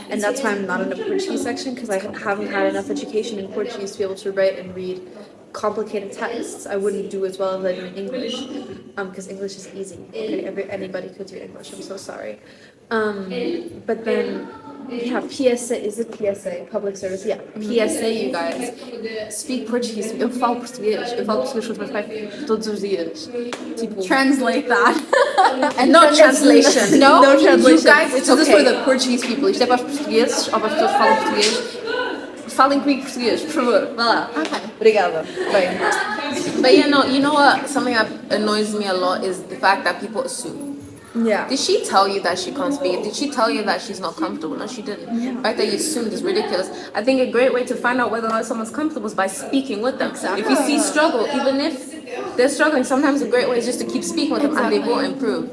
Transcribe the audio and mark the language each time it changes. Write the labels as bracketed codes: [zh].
[en] And that's why I'm not in a Portuguese section, because I haven't had enough education in Portuguese to be able to write and read complicated texts. I wouldn't do as well as I do in English, because English is easy. Okay, anybody could do English. I'm so sorry. But then, yeah, PSA, is it PSA? Public service, yeah. PSA, you guys. Speak Portuguese. [pt] Eu falo português. Eu falo português com os meus pais todos os dias. Tipo, [en] Translate that. and no translation. No? No translation. You guys, it's This is okay. for the Portuguese people. [pt] Isto é para os portugueses ou para as pessoas que falam português. Falem comigo português, por favor. Vá lá. [en] Okay. [pt] Obrigada. Bem. [en] But you know what? Something that annoys me a lot is the fact that people assume. Yeah. Did she tell you that she can't speak? Did she tell you that she's not comfortable? No, she didn't. The fact that you assumed is ridiculous. I think a great way to find out whether or not someone's comfortable is by speaking with them. Exactly. If you see struggle, even if they're struggling, sometimes a great way is just to keep speaking with them and they will improve.